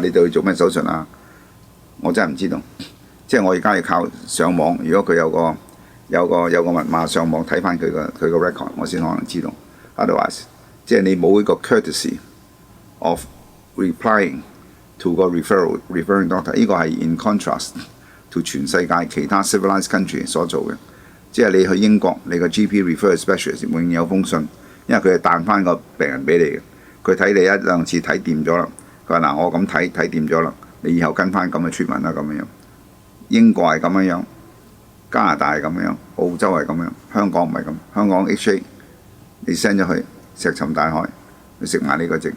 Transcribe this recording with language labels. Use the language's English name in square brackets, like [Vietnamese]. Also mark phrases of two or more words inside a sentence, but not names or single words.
[Cantonese] 你對佢做咩手術啊？我真係唔知道。即係我而家要靠上網，如果佢有個密碼上網睇翻佢個 record， 我先可能知道。Otherwise， 即係你冇一個 [English] courtesy of replying to [Cantonese] 個 [English] referring doctor， [Cantonese] 呢個係 [English] in contrast to [Cantonese] 全世界其他 [English] civilized country [Cantonese] 所做嘅。即係你去英國，你個 [English] GP refer specialist [Cantonese] 永遠有封信，因為佢係彈翻個病人俾你嘅。佢睇你1、2次睇掂咗啦，佢話我咁睇掂咗啦，你以後跟翻咁嘅傳聞啦咁樣。英國係咁樣，加拿大係咁樣，澳洲係咁樣，香港唔係咁。香港 HA 你 send 咗去石沉大海，你食埋呢個症。